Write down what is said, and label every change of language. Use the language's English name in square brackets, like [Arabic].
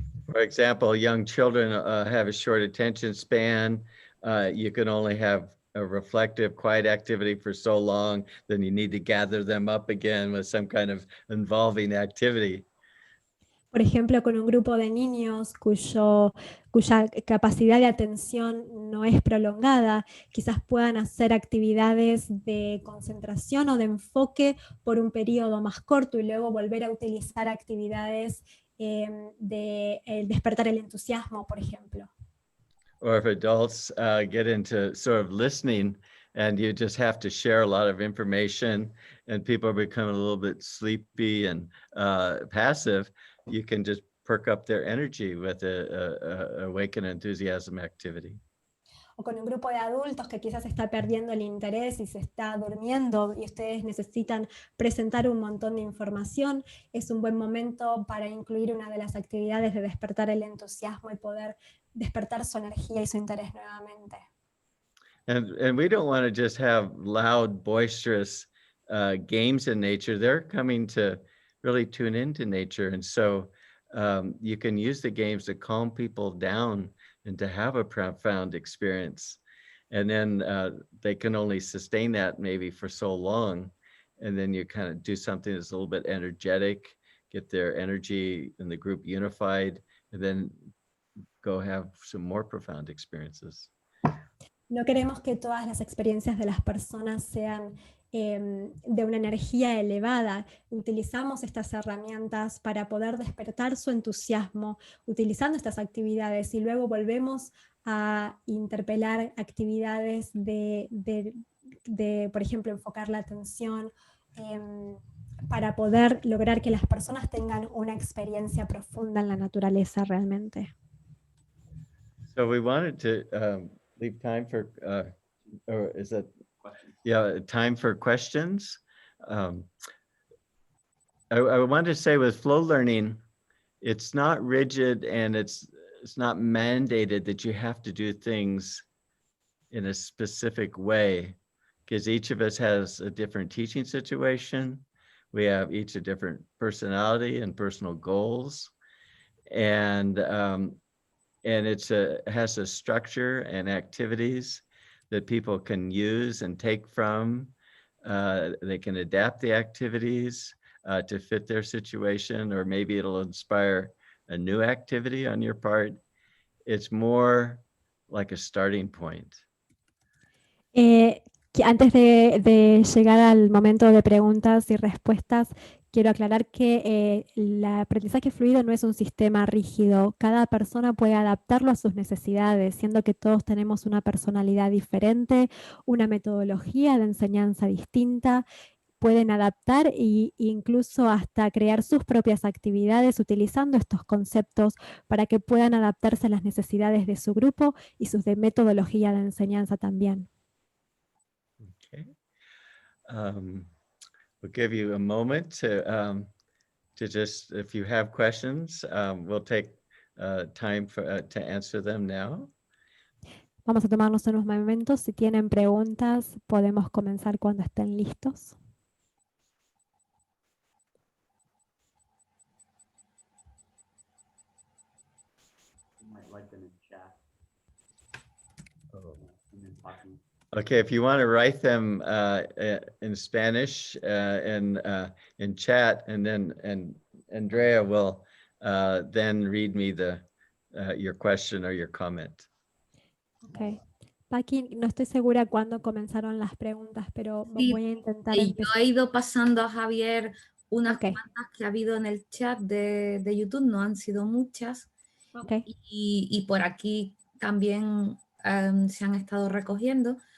[English] For example, young children have a short attention span. You can only have a reflective, quiet activity for so long, then you need to gather them up again with some kind of involving activity. [Spanish] Por ejemplo, con un grupo de niños cuya capacidad de atención no es prolongada, quizás puedan hacer actividades de concentración o de enfoque por un periodo más corto y luego volver a utilizar actividades de despertar el entusiasmo, por ejemplo. [English] Or if adults get into sort of listening and you just have to share a lot of information and people are becoming a little bit sleepy and passive, you can just perk up their energy with a awaken enthusiasm activity. [Spanish] O con un grupo de adultos que quizás está perdiendo el interés y se está durmiendo y ustedes necesitan presentar un montón de información, es un buen momento para incluir una de las actividades de despertar el entusiasmo y poder despertar su energía y su interés nuevamente. [English] And we don't want to just have loud, boisterous games in nature. They're coming to really tune into nature. And so you can use the games to calm people down and to have a profound experience. And then they can only sustain that maybe for so long. And then you kind of do something that's a little bit energetic, get their energy in the group unified, and then go have some more profound experiences. [Spanish] No queremos que todas las experiencias de las personas sean de una energía elevada. Utilizamos estas herramientas para poder despertar su entusiasmo utilizando estas actividades y luego volvemos a interpelar actividades de por ejemplo, enfocar la atención para poder lograr que las personas tengan una experiencia profunda en la naturaleza realmente. [English] So we wanted to leave time for, or is that, yeah, time for questions. I wanted to say with flow learning, it's not rigid and it's not mandated that you have to do things in a specific way, because each of us has a different teaching situation. We have each a different personality and personal goals. And it has a structure and activities that people can use and take from. They can adapt the activities to fit their situation, or maybe it'll inspire a new activity on your part. It's more like a starting point. [Spanish] Antes de llegar al momento de preguntas y respuestas, quiero aclarar que el aprendizaje fluido no es un sistema rígido. Cada persona puede adaptarlo a sus necesidades, siendo que todos tenemos una personalidad diferente, una metodología de enseñanza distinta. Pueden adaptar e incluso hasta crear sus propias actividades utilizando estos conceptos para que puedan adaptarse a las necesidades de su grupo y sus de metodología de enseñanza también. [English] Okay. We'll give you a moment to just, if you have questions, we'll take time to answer them now. [Spanish] Vamos a tomarnos unos momentos. Si tienen preguntas, podemos comenzar cuando estén listos. [English] Okay, if you want to write them in Spanish in chat, and then Andrea will then read me your question or your comment. Okay. [Spanish] Paqui, no estoy segura cuándo comenzaron las preguntas, pero Sí, voy a intentar yo empezar. he ido pasando a Javier unas [English] Okay. [Spanish] cuantas que ha habido en el chat de YouTube, no han sido muchas. [English] Okay. [Spanish] Y por aquí también se han estado recogiendo.